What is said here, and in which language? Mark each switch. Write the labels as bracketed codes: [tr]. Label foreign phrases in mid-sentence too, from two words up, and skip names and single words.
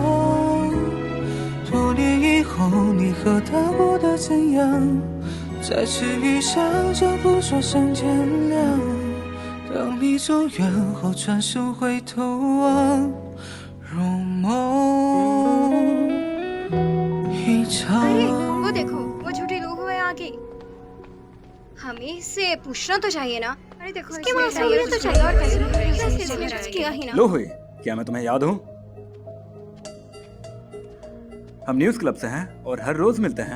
[zh] 多年以后，你和他过得怎样？再次遇上，就不说声见谅。当你走远后，转身回头望，如梦一场。 [hi] अरे वो देखो, वो छोटी लोहुई आ गई। हमें इससे पूछना तो चाहिए ना। अरे देखो, इसके वहाँ से होना तो चाहिए। और कैसे इसने कुछ किया ही ना। लोहुई, क्या मैं तुम्हें याद हूँ? हम [en] news club [hi] से हैं और हर रोज मिलते हैं।